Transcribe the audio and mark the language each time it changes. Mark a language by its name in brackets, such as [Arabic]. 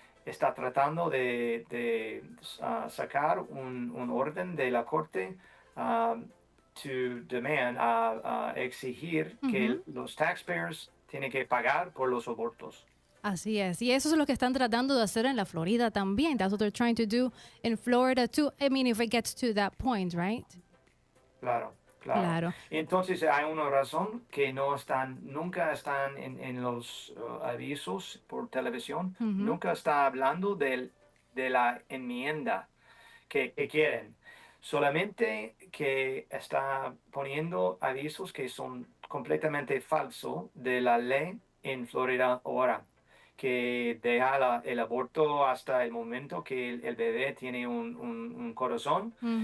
[Spanish] Está tratando de sacar un orden de la Corte [English] to demand, [Spanish] exigir que los taxpayers tienen que pagar por los abortos. Así es. Y eso es lo que están tratando de hacer en la Florida también. [English] That's what they're trying to do in Florida too. I mean, if it gets to that point, right? [Spanish] Claro. Claro. Entonces hay una razón que nunca están en los avisos por televisión, nunca está hablando de la enmienda que quieren. Solamente que está poniendo avisos que son completamente falsos de la ley en Florida ahora, que deja el aborto hasta el momento que el bebé tiene un corazón.